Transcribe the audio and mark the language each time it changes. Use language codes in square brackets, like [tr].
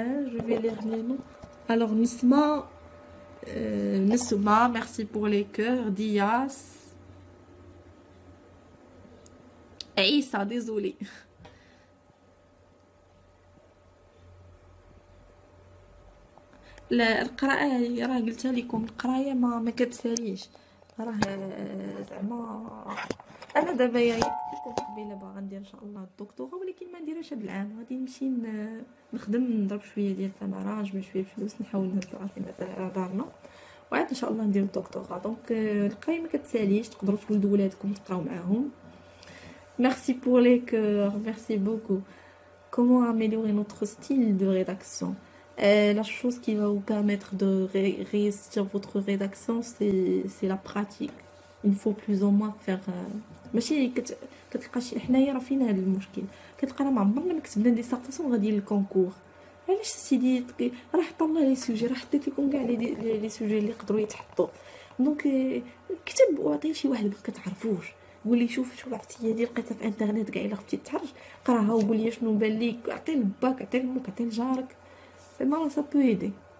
[fr] Je vais lire les noms. Alors Nisma, merci pour les cœurs. Dias. عيسى désolé. [ar] لا القراءة راه قلتها لكم، القراية ما كتساليش، راه زعما انا دابا يا قلت لكم قبيله باغا ندير ان شاء الله الدكتوراه، ولكن ما نديرهاش هاد العام، غادي نمشي نخدم، نضرب شويه ديال الثمره، نجمع شويه الفلوس، نحاول نهز راسي مثلا على دارنا، وعاد ان شاء الله ندير الدكتوراه. دونك القرايه ما كتساليش، تقدروا تولدوا ولادكم تقراو معاهم. [fr] Merci pour les cœurs, merci beaucoup. Comment améliorer notre style de rédaction? La chose qui va vous permettre de réussir votre rédaction, c'est la pratique. Il faut plus ou moins faire. [ar] ماشي كتلقى شي حنايا راه فينا هذا المشكل، كتلقى راه ما عمرنا ما كتبنا ديسارتاسيون غادي للكونكور. علاش سيدي راه حط الله لي سوجي، راه حطيت لكم كاع لي سوجي اللي يقدروا يتحطوا. دونك كتب وعطيه شي واحد ما كتعرفوش، قول لي شوف عرفتي دي لقيتها في انترنت كاع الا خفتي تحرج قراها وقول لي شنو بان ليك، عطي لباك، عطي لامك، عطي لجارك، زعما [fr] سا بو ايدي.